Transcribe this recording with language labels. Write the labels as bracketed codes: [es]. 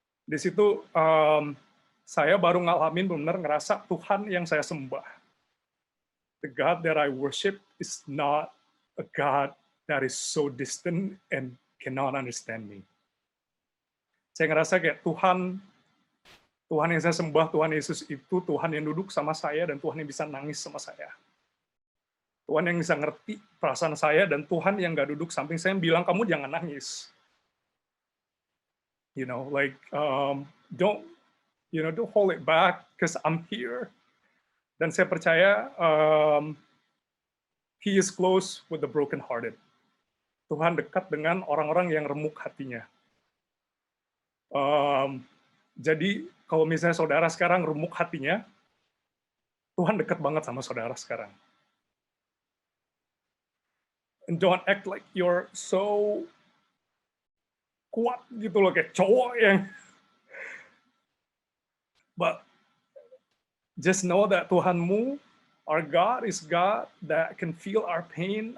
[id] Di situ saya baru ngalamin benar ngerasa Tuhan yang saya sembah, [en] the God that I worship is not a God that is so distant and cannot understand me. [id] Saya ngerasa kayak Tuhan yang saya sembah, Tuhan Yesus itu Tuhan yang duduk sama saya dan Tuhan yang bisa nangis sama saya. Tuhan yang bisa ngerti perasaan saya dan Tuhan yang gak duduk samping saya yang bilang, kamu jangan nangis. [en] Don't hold it back because I'm here. [id] Dan saya percaya [en] He is close with the broken-hearted. [id] Tuhan dekat dengan orang-orang yang remuk hatinya. Jadi kalau misalnya saudara sekarang remuk hatinya, Tuhan dekat banget sama saudara sekarang. [en] And don't act like you're so [id] kuat gitu loh, kayak cowok yang. [en] But just know that Tuhanmu, our God is God that can feel our pain.